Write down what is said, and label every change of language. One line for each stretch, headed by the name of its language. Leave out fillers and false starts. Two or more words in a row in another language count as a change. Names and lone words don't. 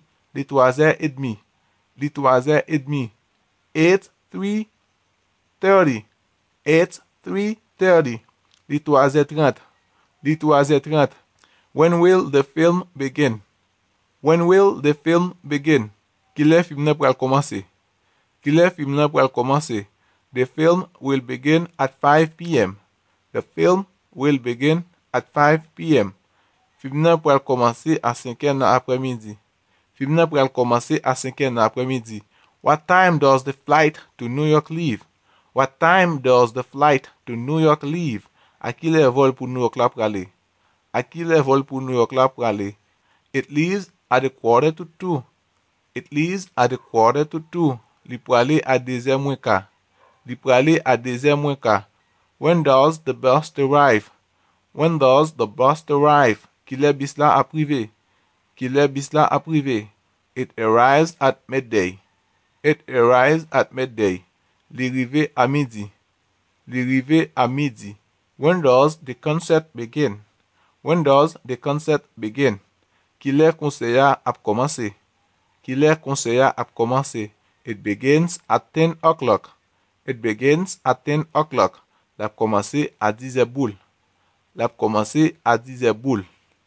Haitian Creole: Li 3:30. Li 3:30.
English: It's 3:30. It's 3:30.
Haitian Creole: Li 3:30. Li 3:30.
English: When will the film begin? When will the film begin?
Haitian Creole: Ki lè film nan pral komanse? Ki lè film nan pral komanse?
English: The film will begin at 5 p.m. The film will begin at 5 p.m.
Haitian Creole: Film nan pral komanse a 5 nan apremidi. Film nan pral komanse a 5 nan apremidi.
English: What time does the flight to New York leave? What time does the flight to New York leave?
Haitian Creole: A ki lè vol pou New York la prale? A ki lè vol pou New York la prale?
English: It leaves at 1:45. It leaves at 1:45.
Haitian Creole: Li prale a 2:15. Li prale a 2:15.
English: When does the bus arrive? When does the bus arrive?
Haitian Creole: Ki lè bis la aprive? Ki lè bis la aprive?
English: It arrives at midday. It arrives at midday.
Haitian Creole: Li rive a midi. Li rive a midi.
English: When does the concert begin? When does the concert begin?
Haitian Creole: Ki lè konseya ap komanse? Ki lè konseya ap komanse?
English: It begins at 10 o'clock. It begins at 10 o'clock.
Haitian Creole: L'ap komanse a 10 boule. L'ap komanse a 10 boule.